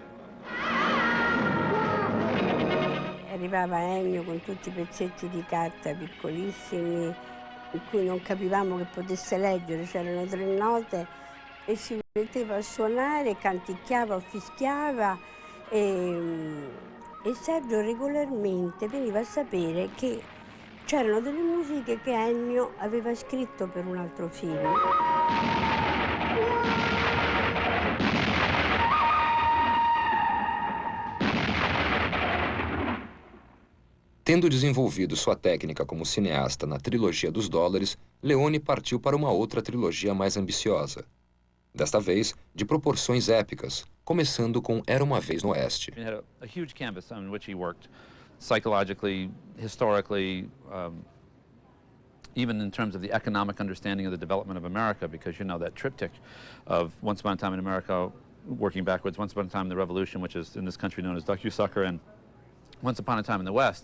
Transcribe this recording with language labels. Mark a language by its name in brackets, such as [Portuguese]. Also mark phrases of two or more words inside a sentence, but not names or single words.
[Italian] Arrivava Ennio con tutti i pezzetti di carta piccolissimi in cui non capivamo che potesse leggere, c'erano 3 note e si metteva a suonare, canticchiava o fischiava e Sergio regolarmente veniva a sapere che c'erano delle musiche che Ennio aveva scritto per un altro film. [Portuguese] Tendo desenvolvido sua técnica como cineasta na trilogia dos dólares, Leone partiu para uma outra trilogia mais ambiciosa. Desta vez, de proporções épicas, começando com Era uma Vez no Oeste. [English] He had a huge canvas on which he worked psychologically, historically, even in terms of the economic understanding of the development of America, because you know that triptych of Once Upon a Time in America, working backwards, Once Upon a Time in the Revolution, which is in this country known as Duck-You-Sucker, and Once Upon a Time in the West.